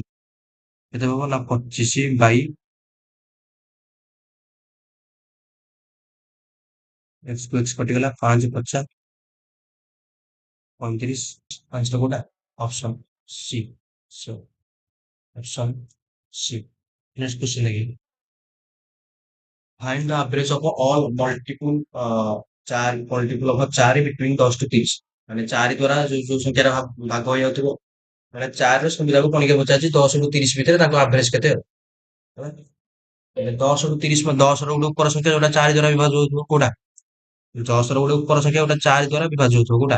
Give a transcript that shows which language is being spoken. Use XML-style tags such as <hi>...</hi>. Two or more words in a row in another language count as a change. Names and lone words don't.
<or>କେତେ ହବ ନା 25 ବାଇ x କୁ x କଟିଗଲା, 5 50 35।</or> <en>5 ଟା କୋଉଟା? option C. so option C. next question ଦେଖିए। find the average of all multiple 4 multiple of 4 between 10 to 30.</en> <or>ମାନେ 4 ଦ୍ୱାରା ଯୋଉ ସଂଖ୍ୟାର ଭାଗ ହେଇଯାଉଥିବ, ମାନେ 4 ର ସଂଖ୍ୟାକୁ ପଣିକି ପଚାରୁଛି 10 ରୁ 30 ଭିତରେ ତାଙ୍କ ଆଭରେଜ କେତେ ଆଉ, ହେଲା। ହେଲେ 10 ରୁ 30, 10 ର ଗୋଟେ ଉପର ସଂଖ୍ୟା ଯୋଉଟା 4 ଦ୍ୱାରା ବିଭାଜ୍ୟ ହଉଥିବ କୋଉଟା? 10 ର ଗୋଟେ ଉପର ସଂଖ୍ୟା ଯୋଉଟା 4 ଦ୍ୱାରା ବିଭାଜ୍ୟ ହଉଥିବ କୋଉଟା?</or>